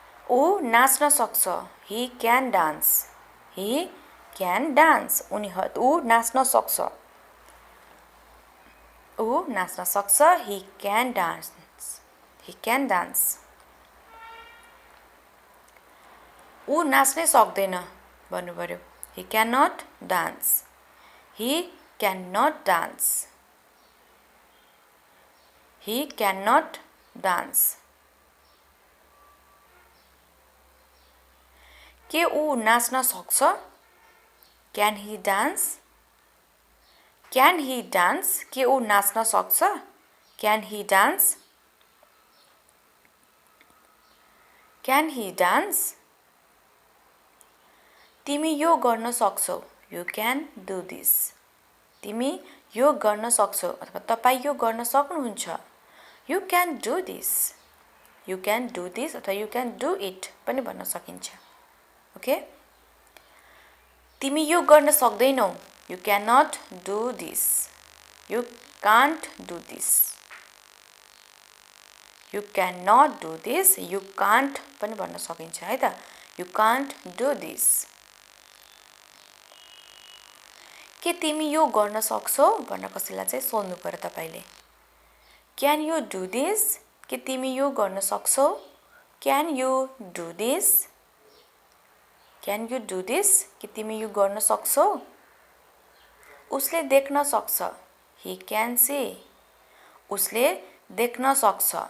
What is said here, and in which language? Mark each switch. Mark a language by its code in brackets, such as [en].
[ne] ऊ नाच्न सक्छ। [en] he can dance, he can dance, [ne] ऊ नाच्न सक्छ। ऊ नाच्न सक्छ। [en] He can dance, he can dance. [ne] ऊ नाच्नै सक्दैन भन्नु पर्यो। [en] He can not dance, he can not dance, he can not dance. [ne] के ऊ नाच्न सक्छ? [en] can he dance, can he dance, [ne] के ऊ नाच्न सक्छ? [en] Can he dance, can he dance. [ne] तिमी यो गर्न सक्छौ। [en] you can do this, [ne] तिमी यो गर्न सक्छौ अथवा तपाईँ यो गर्न सक्नुहुन्छ। [en] you can do this, you can do this अथवा you can do it [ne] पनि भन्न सकिन्छ। ओके, तिमी यो गर्न सक्दैनौ। [en] You can not do this, you can't do this. You can not do this, you can't [ne] पनि भन्न सकिन्छ है त। [en] You can't do this. [ne] के तिमी यो गर्न सक्छौ भनेर कसैलाई चाहिँ सोध्नु पर्यो तपाईँले। [en] can you do this, [ne] के तिमी यो गर्न सक्छौ? [en] can you do this, can you do this, [ne] के तिमी यो गर्न सक्छौ? उसले देख्न सक्छ। [en] he can see, [ne] उसले देख्न सक्छ।